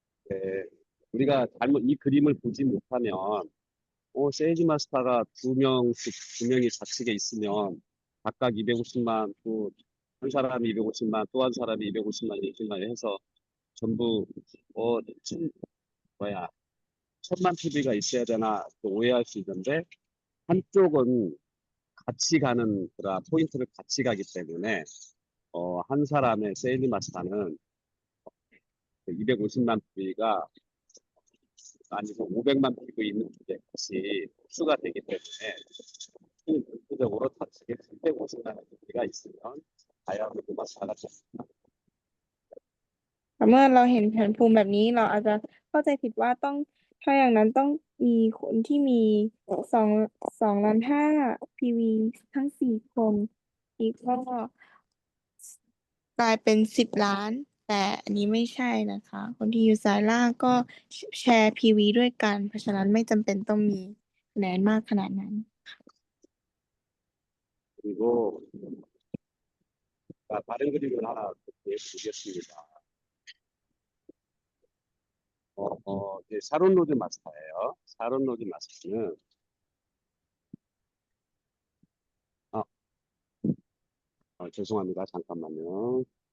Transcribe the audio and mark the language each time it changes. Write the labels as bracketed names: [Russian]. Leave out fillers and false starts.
[Korean] 네, 우리가 이 그림을 보지 못하면, 세일즈 마스터가 2명이 좌측에 있으면, 각각 250만, 또 한 사람이 250만, 또 한 사람이 250만, 250만 해서 전부, 1,000만 PV가 있어야 되나 또 오해할 수 있는데, 한쪽은 같이 가는 그런 포인트를 같이 가기 때문에, 한 사람의 세일즈 마스터는 250만 PV가 아니고 500만 PV 있는 쪽에 같이 흡수가 되기 때문에, 전체적으로 좌측에 350만 PV가 있으면 다이아몬드 마스터가 됩니다. [Thai] เมื่อเราเห็นแผนภูมิแบบนี้เราอาจจะเข้าใจผิดว่าถ้าอย่างนั้นต้องมีคนที่มี2,500,000 PV ทั้ง4 คนอีกก็กลายเป็น10 ล้าน แต่อันนี้ไม่ใช่นะคะ คนที่อยู่สายล่างก็แชร์ PV ด้วยกัน เพราะฉะนั้นไม่จำเป็นต้องมีคะแนนมากขนาดนั้น [Korean] 그리고 다른 그림을 하나 보겠습니다. 샤론 로즈 마스터예요. 샤론 로즈 마스터는 죄송합니다. 잠깐만요.